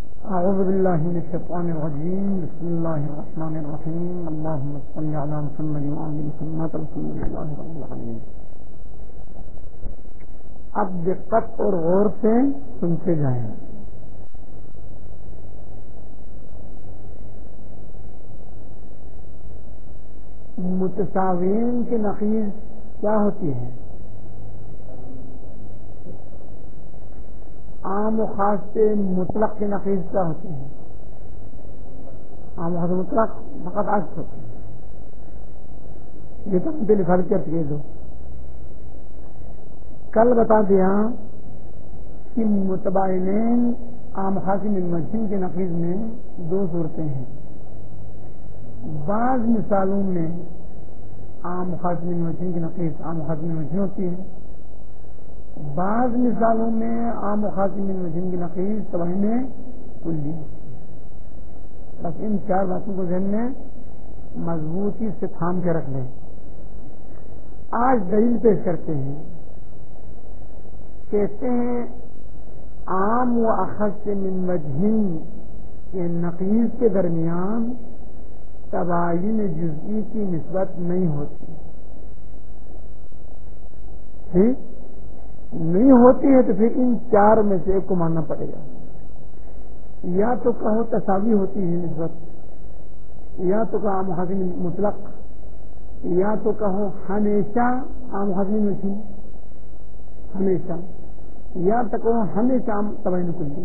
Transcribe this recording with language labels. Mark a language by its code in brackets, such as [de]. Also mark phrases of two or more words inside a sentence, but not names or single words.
[ar] اعوذ باللہ من الشیطان الرجیم بسم اللہ الرحمن الرحیم اللہم صل علی محمد وعلی محمد رسول اللہ رب العالمین. [ur] اب دقت اور غور سے سنتے جائیں. متساوین کی نقیض کیا ہوتی ہے؟ عام و خاص سے مطلق کی نقیض کیا ہوتی ہے؟ عام و خاص مطلق فقط عکس ہوتی ہے. یہ تو مجھے لکھا کے دو. کل بتا دیا کہ متباینین عام خاص من وجہین کی نقیض میں دو صورتیں ہیں. بعض مثالوں میں عام خاص من وجہین کی نقیض عام خاص من وجہین ہوتی ہے. بعض مثالوں میں عام و خاص من وجہین کی نقیض تباین کلی. بس ان چار باتوں کو ذہن میں مضبوطی سے تھام کے رکھ لیں. آج دلیل پیش کرتے ہیں. کہتے ہیں عام و اخص من وجہین کے نقیض کے درمیان تباین جزئی کی نسبت نہیں ہوتی. ٹھیک نہیں ہوتی ہے تو پھر ان چار میں سے ایک کو ماننا پڑے گا. یا تو کہو تساوی ہوتی ہے نسبت, یا تو کہو عام خاص مطلق, یا تو کہو ہمیشہ عام خاص وجہین ہمیشہ, یا تو کہو ہمیشہ عام تباین کلی.